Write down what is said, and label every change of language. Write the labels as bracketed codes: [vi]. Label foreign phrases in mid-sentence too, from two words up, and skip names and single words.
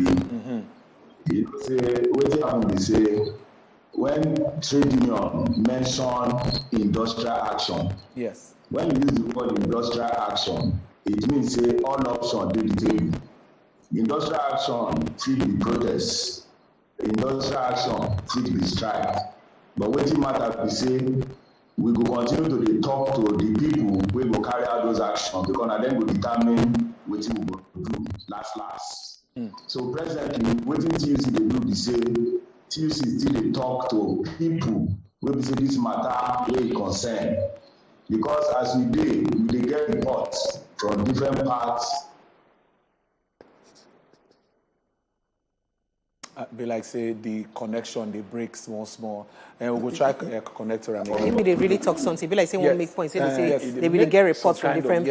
[pcm] You know, say what happen be say when trade union mention industrial action, yes. When you use the word industrial action, it means say all options dey the table. Industrial action fit be protest, industrial action fit be strike. But wetin matter be say we go continue to dey talk to the people wey go carry out those actions because na dem go determine wetin we go do last. So presently, wetin TUC dey do be say TUC still dey talk to people wey be say this matter wey e concern because as we dey get reports from different parts. Be like say the connection they break small, and we go try connect her again. Maybe they really talk something. Be like say one make points. Say they say they really get reports from different